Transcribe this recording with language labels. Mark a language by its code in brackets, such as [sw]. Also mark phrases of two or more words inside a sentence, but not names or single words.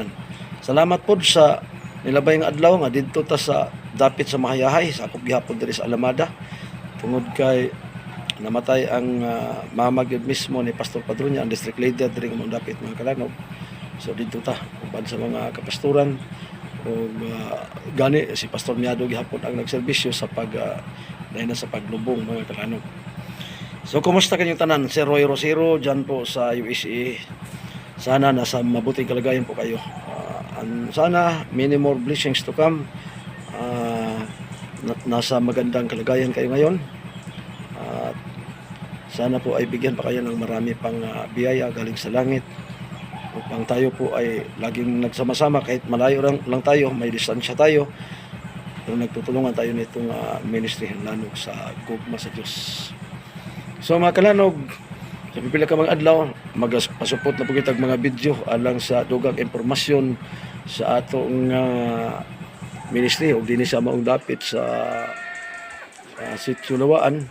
[ceb] Salamat po sa nilabay nga adlaw nga didto ta sa dapit sa Mahayahay sa akop gihapon diri sa Alamada tungod kay namatay ang mama gyud mismo ni Pastor Padronia, ang district leader diri nga dapit mga kalanog. So didto ta uban sa mga kapastoran o gani si Pastor Miado gihapon ang nagserbisyo sa sa paglubong mga kalanog. So kumusta kanyang tanan? [tl] Si Roy Rosero dyan po sa USA. Sana nasa mabuting kalagayan po kayo. [en] Sana many more blessings to come. [tl] Nasa magandang kalagayan kayo ngayon. Sana po ay bigyan pa kayo ng marami pang biyaya galing sa langit upang tayo po ay laging nagsama-sama kahit malayo lang tayo, may distansya tayo. Pero nagtutulungan tayo nitong ministry lanog [ceb] sa gugma sa Diyos. So mga kalanog, sa pipila ka mga adlaw, magpasupot na po kitag mga video alang sa dugang impormasyon sa atong ministry o din sa maong dapit sa Sitio Lawaan.